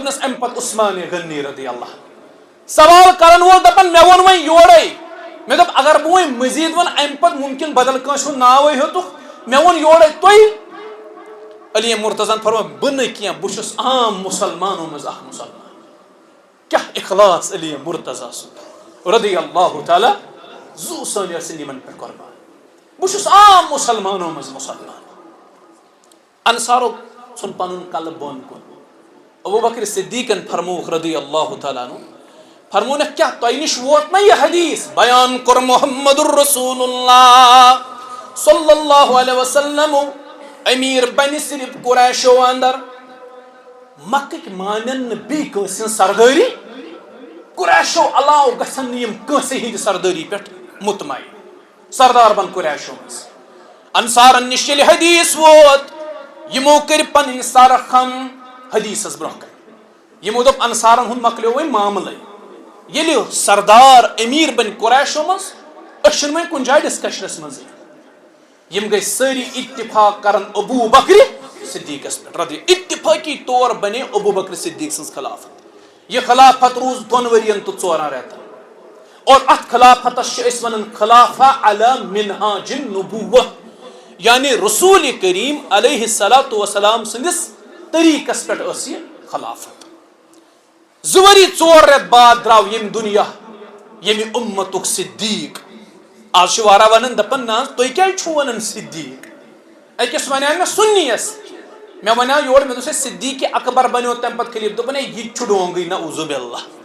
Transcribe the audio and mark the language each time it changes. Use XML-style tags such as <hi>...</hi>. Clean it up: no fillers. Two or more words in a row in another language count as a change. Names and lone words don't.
<ks>دوٚپنس امہِ پتہٕ عثمان غنی</ks> <ar>رضی اللہ عنہ</ar> <ks>سوال کرن وول دپان مےٚ ووٚن وۄنۍ یورے مےٚ دوٚپ اگر بہٕ وۄنۍ مزیٖد ونہٕ امہِ پتہٕ ممکن بدل کٲنٛسہِ ہُنٛد ناوے ہیوٚتُکھ مےٚ ووٚن یورے تُہۍ علی مرتضیٰ فرمو بہٕ نہٕ کینٛہہ بہٕ چھُس عام مُسلمانو منٛز اکھ مُسلمان کیا اخلاص علی مرتضیٰ سُنٛد</ks> <ar>رضی اللہ تعالیٰ</ar> <ks>زو سٲنۍ ٲسِن یِمن پٮ۪ٹھ قربان بہٕ چھُس عام مُسلمانو منٛز مُسلمان انصارو ژھُن پنُن کلہٕ بۄن کُن ابو بکر صدیقن فرمووُکھ</ks> <ar>رضی اللہ تعالیٰ عنہ</ar> <ks>فرمونکھ کیا تۄہہِ نِش ووت نا یہِ حدیث بیان کوٚر محمد الرسول اللہ</ks> <ar>صلی اللہ علیہ وسلم</ar> <ks>امیر بنہِ صرف قریشو اندر مکٕکۍ مانن نہٕ بیٚیہِ کٲنٛسہِ ہٕنٛز سردٲری قریشو علاوٕ گژھن نہٕ یِم کٲنٛسہِ ہٕنٛدِ سردٲری پٮ۪ٹھ مطمعین سردار بن قریشو منٛز انصارن نِش ییٚلہِ حدیث ووت یِمو کٔرۍ پنٕنۍ سر خم حدیثس برونٛہہ کنہِ یِمو دوٚپ انصارن ہُنٛد مۄکلیو وۄنۍ معاملے ییٚلہِ سردار امیر بن قریشو منٛز أسۍ چھِنہٕ وۄنۍ کُنہِ جایہِ ڈسکشنس منٛزٕے یِم گٔے سٲری اتفاق کرن ابو بکر صدیقس پٮ۪ٹھ رضی اتفاقی طور بنے ابو بکر صدیق سٕنٛز خلافت یہ خلافت روز 2 ؤرین تہٕ 4 رٮ۪تن اور اتھ خلافتس چھِ أسۍ ونان</ks> <ar>خلافہ علی منہاج النبوہ</ar> <ks>یعنی رسول کریم</ks> <ar>علیہ الصلوۃ والسلام</ar> <ks>سٕنٛدِس طریقس پٮ۪ٹھ ٲس یہِ خلافت 2 ؤری 4 رٮ۪تھ بعد درٛاو ییٚمہِ دُنیا ییٚمہِ اُمتُک صدیق آز چھِ واریاہ ونان دپان نہ حظ تُہۍ کیازِ چھِو ونان صدیق أکِس وَنیٛاو مےٚ سُنیَس مےٚ وَنیٛاو یورٕ مےٚ دوٚپُس ہے صدیق اکبر بنیو تمہِ پتہٕ خلیٖف دوٚپُن ہے یہِ تہِ چھُ ڈونٛگٕے</ks> <ar>نعوذ باللہ</ar>